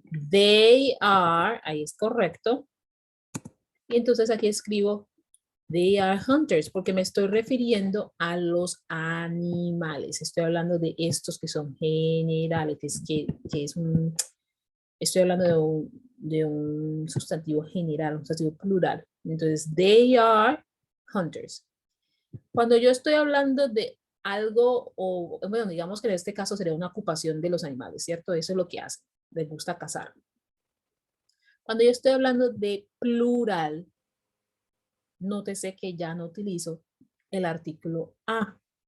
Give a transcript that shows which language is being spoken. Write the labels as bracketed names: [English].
[English] They are, [Spanish] ahí es correcto. Y entonces aquí escribo, [English] they are hunters, [Spanish] porque me estoy refiriendo a los animales. Estoy hablando de estos que son generales, que es un, estoy hablando de un sustantivo general, un sustantivo plural. Entonces, [English] they are hunters. [Spanish] Cuando yo estoy hablando de algo, o bueno, digamos que en este caso sería una ocupación de los animales, ¿cierto? Eso es lo que hacen, les gusta cazar. Cuando yo estoy hablando de plural, nótese que ya no utilizo el artículo a.